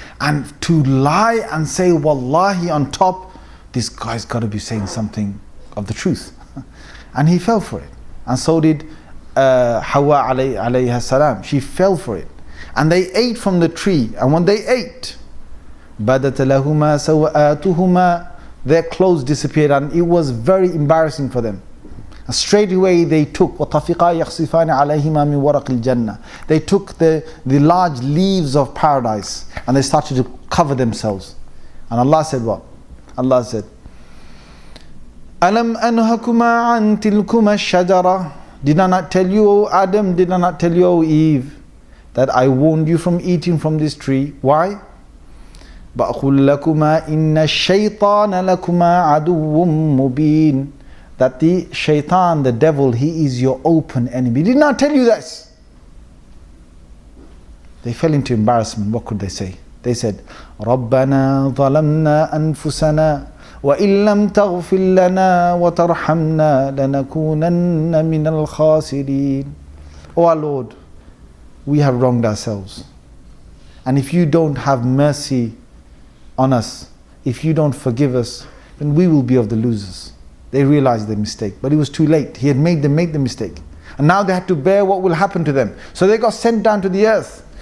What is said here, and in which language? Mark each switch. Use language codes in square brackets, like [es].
[en] And to lie and say Wallahi on top, this guy's got to be saying something of the truth. And he fell for it. And so did Hawa alayha salam. She fell for it. And they ate from the tree. And when they ate, [ar] بَدَتَ لَهُمَا سَوْآتُهُمَا, [en] their clothes disappeared, and it was very embarrassing for them. And straight away they took [ar] وَطَفِقَا يَخْصِفَانِ عَلَيْهِمَا مِنْ وَرَقِ الْجَنَّةِ. [en] They took the large leaves of paradise and they started to cover themselves. And Allah said what? Allah said, [ar] أَلَمْ أَنْهَكُمَا عَنْ تِلْكُمَا الشَّجَرَةِ. [en] Did I not tell you, O Adam, did I not tell you, O Eve, that I warned you from eating from this tree? Why? [ar] بَأْخُلْ لَكُمَا إِنَّ الشَّيْطَانَ لَكُمَا عَدُوٌّ مُبِينٌ. [en] That the Shaitan, the devil, he is your open enemy. Did not tell you this. They fell into embarrassment. What could they say? They said, [ar] رَبَّنَا ظَلَمْنَا أَنفُسَنَا وَإِن لَمْ تَغْفِرْ لَنَا وَتَرْحَمْنَا لَنَكُونَنَّ مِنَ الْخَاسِرِينَ. [en] O our Lord, we have wronged ourselves. And if you don't have mercy on us, if you don't forgive us, then we will be of the losers. They realized their mistake, but it was too late. He had made them make the mistake. And now they had to bear what will happen to them. So they got sent down to the earth.